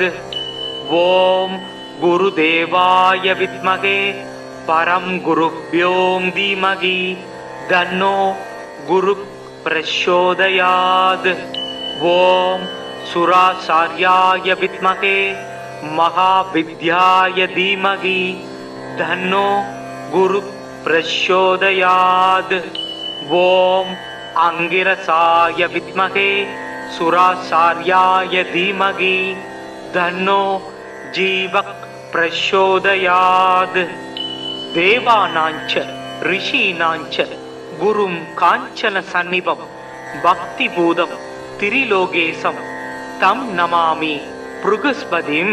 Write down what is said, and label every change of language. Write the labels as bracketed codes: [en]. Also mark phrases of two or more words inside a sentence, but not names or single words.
[sa] ॐ गुरुदेवाय विद्महे परं गुरुभ्यो धीमहि तन्नो गुरु प्रचोदयात्. ॐ सुराचार्याय विद्महे महाविद्याय धीमहि तन्नो गुरु प्रचोदयात्. ஓம் अंगिरसाय विद्महे सुराचार्याय धीमहि तन्नो जीवः प्रचोदयात्। देवानाञ्च ऋषीणाञ्च गुरुं काञ्चन सन्निभं भक्तिभूतं त्रिलोकेशं तं नमामि भृगस्पतिं।